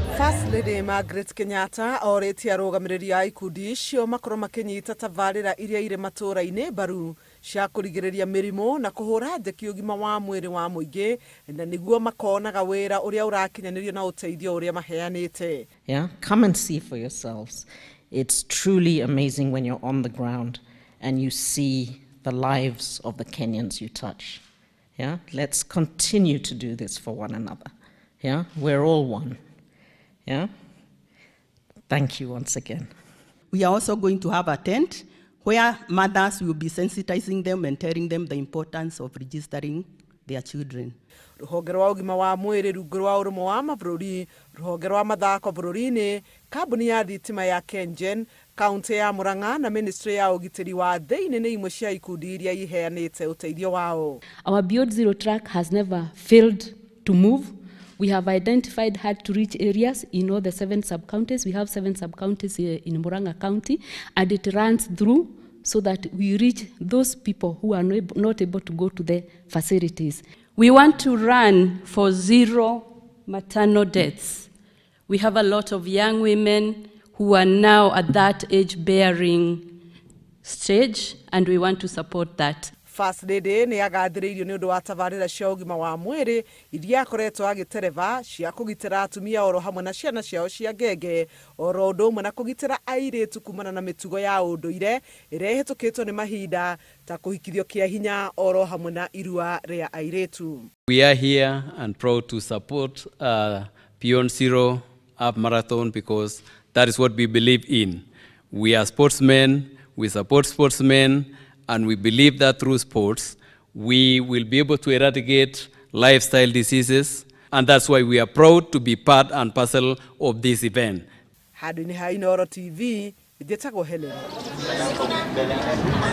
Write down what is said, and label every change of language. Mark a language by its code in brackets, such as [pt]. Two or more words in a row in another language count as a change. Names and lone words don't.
[en] First Lady [ki] Margaret Kenyatta Aritie arũgamĩrĩri ikundi icio makorwo makĩnyita tabarira-iria irĩ matũũra-inĩ mbaru cia kũrigĩrĩria mĩrimũ na kũhũra njeki ũgima wa mwĩrĩ wa mũingĩ na niguo makonaga wĩra ũrĩa ũrakinyanĩrio na uteithio ũrĩa maheanĩte. [en] Yeah, come and see for yourselves. It's truly amazing when you're on the ground and you see the lives of the Kenyans you touch. Yeah, let's continue to do this for one another. Yeah, we're all one. Yeah, thank you once again. We are also going to have a tent where mothers will be sensitizing them and telling them the importance of registering their children. [ki] Rũhonge rwa ũgima wa mwĩrĩ rungu rwa ũrũmwe wa mabũrũri, rũhonge rwa mathako bũrũri-inĩ, kambuni ya thitima ya KenGen, kaunti ya Murang'a na ministry ya ũgitĩri wa thĩinĩ nĩ imwe cia ikundi iria iheanĩte ũteithio wao. [en] Our Beyond Zero track has never failed to move. We have identified hard-to-reach areas in all the 7 sub-counties. We have 7 sub-counties in Murang'a County, and it runs through so that we reach those people who are not able to go to the facilities. We want to run for 0 maternal deaths. We have a lot of young women who are now at that age-bearing stage, and we want to support that. First Lady [ki] nĩ agathĩrĩirio nĩ ũndũ wa tabarĩra cia ũgima wa mwĩrĩ iria akoretwo agĩtereba cia kũgitĩra atumia oro hamwe na ciana ciao cia ngenge oro ũndũ ũmwe na kũgitĩra airĩtu kumana na mĩtugo ya ũndũire ĩrĩa ĩhĩtũkĩtwo nĩ mahinda ta kũhikithio kĩa hinya oro hamwe na irua rĩa airĩtu. [en] We are here and proud to support Beyond Zero Half Marathon because that is what we believe in. We are sportsmen, we support sportsmen, and we believe that through sports, we will be able to eradicate lifestyle diseases, and that's why we are proud to be part and parcel of this event. [ki] Handũ-inĩ ha Inooro TV, njĩtagwo Helen.